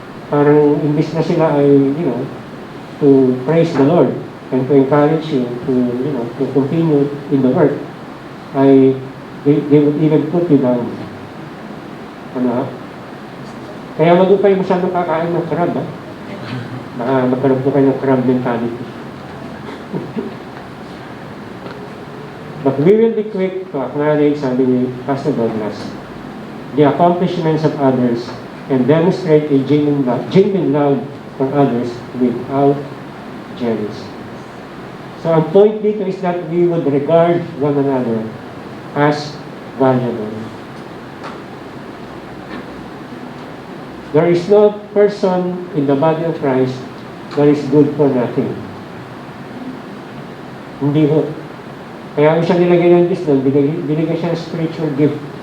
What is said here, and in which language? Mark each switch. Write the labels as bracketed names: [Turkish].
[Filipino] parang imbis na sila ay, [English] to praise the Lord and to encourage you to, to continue in the work, ay they would even put you down. [Filipino] Ano? Kaya wag po kayo masyadong kakain ng crab, ha? Baka magkaroon po kayo ng crab mentality. [English] But we will be quick to acknowledge, [Filipino] sabi ni Pastor Douglas, [English] the accomplishments of others and demonstrate a genuine love for others without jealousy. So [Filipino] ang point dito [English] is that we would regard one another as valuable. There is no person in the body of Christ that is good for nothing. [Filipino] Hindi ho. Kaya ang siya nilagay ng Diyos doon, binigay siya ng spiritual gift.